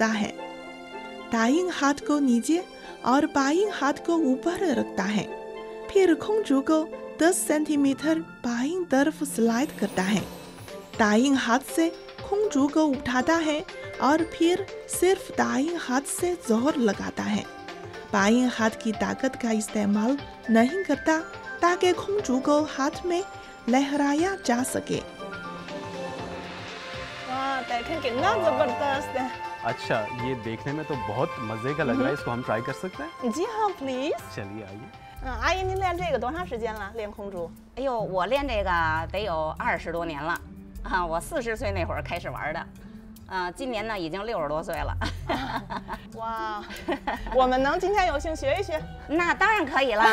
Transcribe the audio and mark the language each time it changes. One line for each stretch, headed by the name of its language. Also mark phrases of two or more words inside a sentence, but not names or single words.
Urdu: ہے، دائیں ہاتھ کو نیچے اور بائیں ہاتھ کو اوپر رکھتا ہے، پھر کھونگجو کو 10 سینٹی میٹر بائیں طرف سلائیڈ کرتا ہے، دائیں ہاتھ سے کھونگجو کو اٹھاتا ہے اور پھر صرف دائیں ہاتھ سے زور لگاتا ہے، بائیں ہاتھ کی طاقت کا استعمال نہیں کرتا تاکہ کھونگجو کو ہاتھ میں لہرایا جا سکے. واہ، دیکھیں کتنا زبردست ہے. اچھا، یہ دیکھنے میں تو بہت مزے کا لگ رہا ہے، اس کو ہم ٹرائی کر سکتے ہیں? جی ہاں، پلیز. چلیے آئیے.
Chinese: 阿姨，您练这个多长时间了？练空竹？哎呦，我练这个得有20多年了，啊，我40岁那会儿开始玩的，今年呢已经60多岁了。哇，我们能今天有幸学一学？那当然可以了。